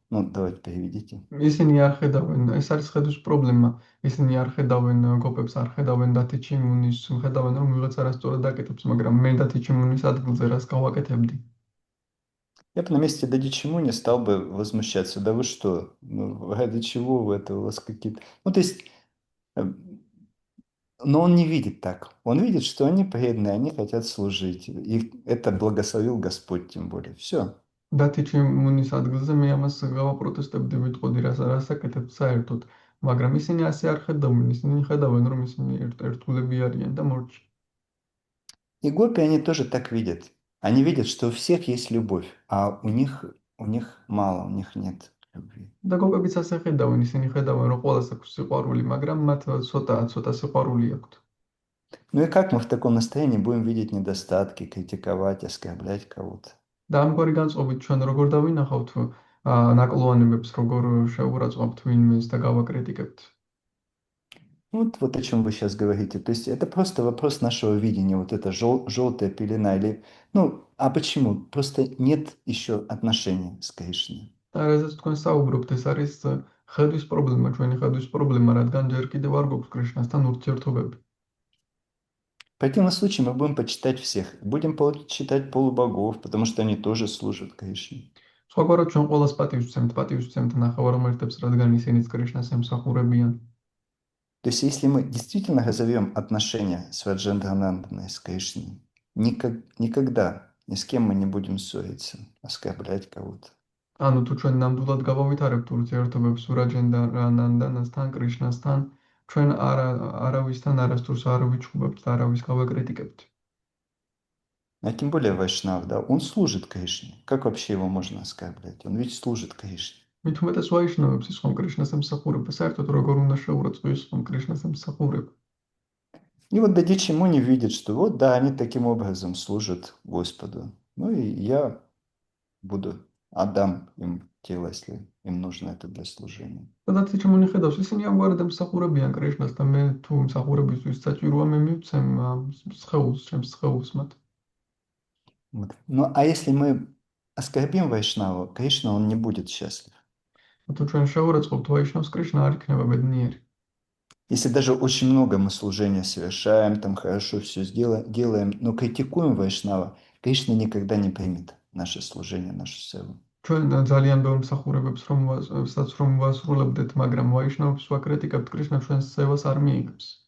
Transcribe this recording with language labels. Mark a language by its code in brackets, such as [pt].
[ru] Ну, давайте переведите. [ka] ისინი არ ხედავენ, ეს არის ხედვის პრობლემა. ისინი არ ხედავენ გოპებს, არ ხედავენ დათიჩი მუნის, ხედავენ რომ ვიღაც არასწორად აკეთებს, მაგრამ მე დათიჩი მუნის ადგილზე რას გავაკეთებდი? [ru] Я бы на месте Дадичи Муни стал бы возмущаться. Да вы что? Ну, ради чего вы это? У вас какие-то... Ну, то есть... Но он не видит так. Он видит, что они преданные, они хотят служить. И это благословил Господь тем более. Все. [ka] დათიჩი მუნის ადგილზე მე ამას გავაპროტესტებდი, ვიტყოდი რას აკეთებ საერთოდ, მაგრამ ისინი ასე არ ხედავენ, ისინი ხედავენ რომ ისინი ერთგულები არიან და მორჩი. [ru] И гопи, они тоже так видят. Они видят, что у всех есть любовь, а у них мало, у них нет любви. [ka] და გოპებიც ასე ხედავენ, ისინი ხედავენ რომ ყველას აქვს სიყვარული, მაგრამ მათ ცოტა სიყვარული აქვთ. [ru] Ну и как мы в таком настроении будем видеть недостатки, критиковать, оскорблять кого-то? [ka] და ამგვარი განწყობით ჩვენ როგორ დავინახავთ ნაკლოვანებებს, როგორ შევურაცხყოფთ ვინმეს და გავაკრიტიკებთ. [ru] Вот о чем вы сейчас говорите. То есть это просто вопрос нашего видения, вот эта желтая пелена или... Ну, а почему? Просто нет еще отношения с Кришной. [ka] რაზეც თქვენ საუბრობთ, ეს არის ხედვის პრობლემა, ჩვენი ხედვის პრობლემა, რადგან ჯერ კიდევ არ გვაქვს კრიშნასთან ურთიერთობები. [ru] В противном случае мы будем почитать всех. Будем почитать полубогов, потому что они тоже служат Кришне. [ka] სხვაგვარად ჩვენ ყველას პატივისცემთ ნახევარ ღმერთებს, რადგან ისინიც კრიშნას ემსახურებიან. [ru] То есть если мы действительно разовьем отношения с Раджендрананданой, с Кришной, никогда ни с кем мы не будем ссориться, оскорблять кого-то. [ka] ანუ თუ ჩვენ ნამდვილად გავავითარებთ ურთიერთობებს რაჯენდრანანდანასთან, კრიშნასთან, ჩვენ არავისთან არასდროს არ ვიჩხუბებთ და არავის გავაკრიტიკებთ. [ru] А тем более Вайшнав, да, он служит Кришне. Как вообще его можно оскорблять? Он ведь служит Кришне. [ka] მით უმეტეს ვაიშნავებს ის ხომ კრიშნას ემსახურება, საერთოდ როგორ უნდა შეურაცხო ის ხომ კრიშნას ემსახურება. [ru] И вот Дадичи Муни видит, что вот да, они таким образом служат Господу. Ну и я отдам им тело, если им нужно это для служения. [ka] და დათიჩი მუნი ხედავს, ისინი ამგვარად ემსახურებიან კრიშნას და მე თუ მსახურებისთვის საჭიროა მე მივცემ ჩემს სხეულს მათ. [ru] Вот. Ну а если мы оскорбим Вайшнаву, Кришна, он не будет счастлив. [ka] თუ ჩვენ შეურაცხყოფთ ვაიშნავს, კრიშნა არ იქნება ბედნიერი. [ru] Если даже очень много мы служения совершаем, там хорошо все делаем, но критикуем Вайшнава, Кришна никогда не примет наше служение, нашу севу. [ka] ჩვენ ძალიან ბევრ მსახურებებს რომ ვასრულებდეთ, მაგრამ ვაიშნავს ვაკრიტიკებთ, კრიშნა ჩვენს სევას არ მიიღებს.